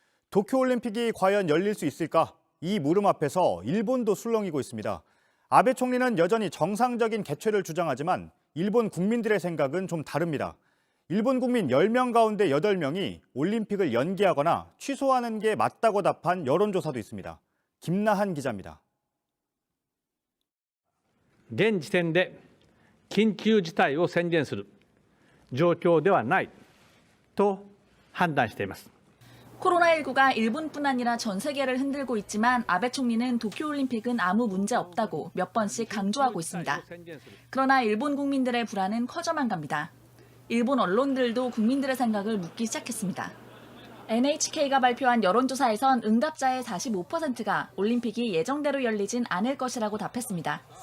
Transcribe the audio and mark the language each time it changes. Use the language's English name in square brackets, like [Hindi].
[Korean] 도쿄올림픽이 과연 열릴 수 있을까? 이 물음 앞에서 일본도 술렁이고 있습니다. 아베 총리는 여전히 정상적인 개최를 주장하지만 일본 국민들의 생각은 좀 다릅니다. 일본 국민 10명 가운데 8명이 올림픽을 연기하거나 취소하는 게 맞다고 답한 여론조사도 있습니다. 김나한 기자입니다. [Japanese] 現時点で緊急事態を宣言する状況ではないと判断しています。 [Korean] 코로나19가 일본뿐 아니라 전 세계를 흔들고 있지만 아베 총리는 도쿄올림픽은 아무 문제 없다고 몇 번씩 강조하고 있습니다. 그러나 일본 국민들의 불안은 커져만 갑니다. 일본 언론들도 국민들의 생각을 묻기 시작했습니다. NHK가 발표한 여론조사에선 응답자의 45%가 올림픽이 예정대로 열리진 않을 것이라고 답했습니다.